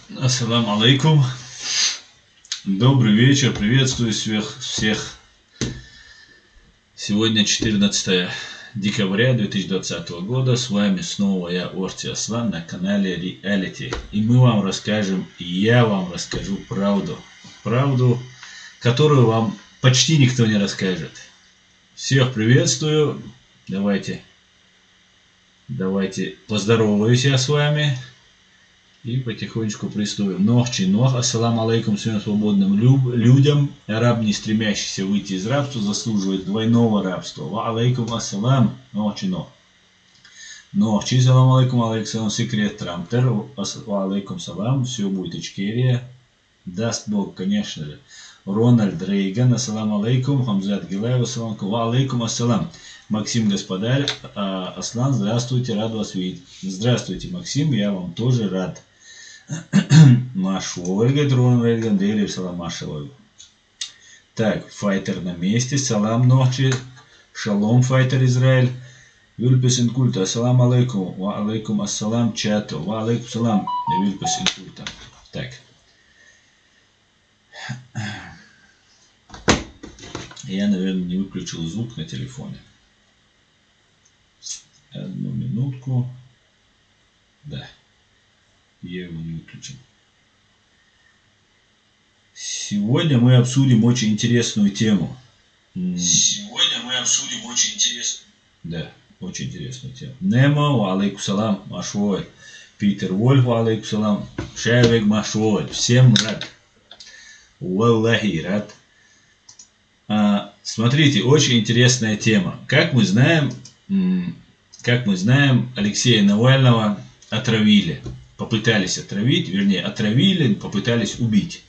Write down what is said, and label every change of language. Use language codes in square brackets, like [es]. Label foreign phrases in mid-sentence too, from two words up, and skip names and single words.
[ar] السلام عليكم. [ru] Добрый вечер. Приветствую всех. Сегодня 14 декабря 2020 года. С вами снова я, Орти Аслан, на канале Reality. И мы вам расскажем, и я вам расскажу правду. Правду, которую вам почти никто не расскажет. Всех приветствую. Давайте поздороваюсь я с вами. И потихонечку приступим. Нох, [ar] السلام عليكم [ru] всем свободным людям. Раб, не стремящийся выйти из рабства, заслуживает двойного рабства. [ar] وعليكم السلام, нох. سلام عليكم, секрет Трамптер. وعليكم سلام, [ru] все будет Ичкерия. Даст Бог, конечно же. [ar] Рональд Рейган, السلام عليكم. Хамзат Гилаев, السلام عليكم. وعليكم السلام. [ru] Максим Господарь, Аслан, здравствуйте, рад вас видеть. Здравствуйте, Максим, я вам тоже рад. Машоваль, говорит Рональд Рейган, Дейли, салам Машоваль. Так, файтер на месте, салам ночи, шалом, файтер Израиль. [ar] Вильпес инкульта, السلام عليكم، وعليكم السلام, чату, وعليكم سلام, вильпес инкульта. [ru] Так. Я, наверное, не выключил звук на телефоне. Одну минутку. Да. Я его не выключил. Сегодня мы обсудим очень интересную тему. Да, очень интересную тему. [ar] Немо, وعليكم سلام, Машвой. Питер Вольф, وعليكم سلام. [ru] Шайвек Машвой. Всем рад. Валлахи рад. Смотрите, очень интересная тема. Как мы знаем, Алексея Навального отравили. Попытались отравить, вернее, отравили, попытались убить.